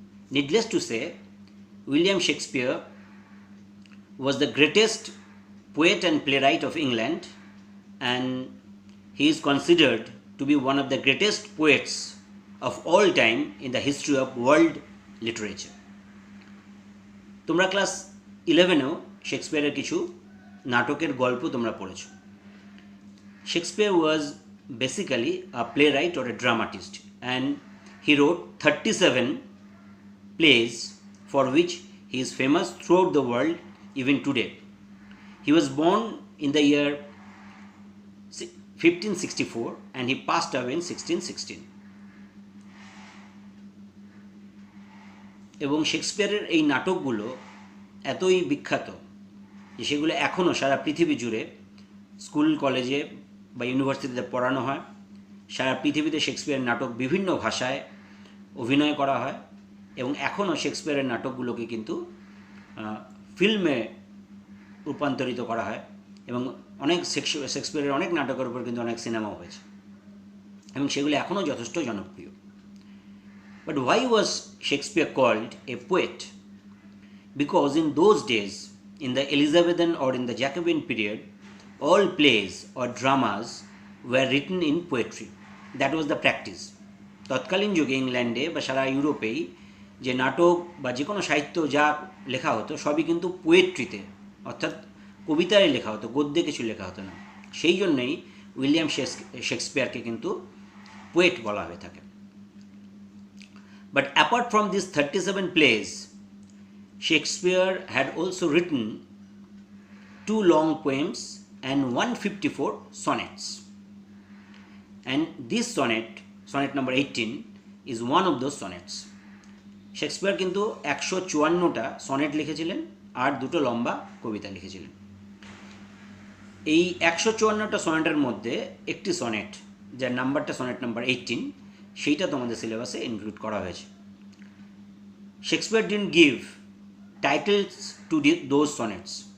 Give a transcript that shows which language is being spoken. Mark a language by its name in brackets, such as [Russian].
[English] Needless to say, William Shakespeare was the greatest poet and playwright of England, and he is considered to be one of the greatest poets of all time in the history of world literature. [Bangla] তোমরা class 11-এও শেক্সপিয়ারের কিছু নাটকের গল্প তোমরা পড়েছো. [English] Shakespeare was basically a playwright or a dramatist, and he wrote 37 plays for which he is famous throughout the world even today. He was born in the year 1564 and he passed away in 1616. [Bangla] এবং শেক্সপিয়ারের এই নাটকগুলো এতই বিখ্যাত যে সেগুলো এখনও সারা পৃথিবী জুড়ে স্কুল কলেজে বা ইউনিভার্সিটিতে পড়ানো হয়. সারা পৃথিবীতে শেক্সপিয়ারের নাটক বিভিন্ন ভাষায় অভিনয় করা হয় এবং এখনও শেক্সপিয়ারের নাটকগুলোকে কিন্তু ফিল্মে রূপান্তরিত করা হয় এবং অনেক শেক্সপিয়ারের অনেক নাটকের উপর কিন্তু অনেক সিনেমাও হয়েছে এবং সেগুলো এখনও যথেষ্ট জনপ্রিয়. [English] But why was Shakespeare called a poet? Because in those days, in the Elizabethan or in the Jacobean period, all plays or dramas were written in poetry. That was the practice. [Bangla] তৎকালীন যুগে ইংল্যান্ডে বা সারা ইউরোপেই যে নাটক বা যে কোনো সাহিত্য যা লেখা হতো সবই কিন্তু পোয়েট্রিতে অর্থাৎ কবিতায় লেখা হতো, গদ্যে কিছু লেখা হতো না. সেই জন্যই উইলিয়াম শেক্সপিয়ারকে কিন্তু পোয়েট বলা হয়ে থাকে. [English] But apart from these 37 plays, Shakespeare had also written 2 long poems and 154 sonnets. And this sonnet number 18, is one of those sonnets. [Bangla] Shakespeare কিন্তু 154টা সনেট লিখেছিলেন আর 2টো লম্বা কবিতা লিখেছিলেন. এই 154টা সনেটের মধ্যে একটি সনেট যার নাম্বারটা সনেট নাম্বার 18 সেইটা তোমাদের সিলেবাসে ইনক্লুড করা হয়েছে. [English] Shakespeare didn't give titles to those sonnets.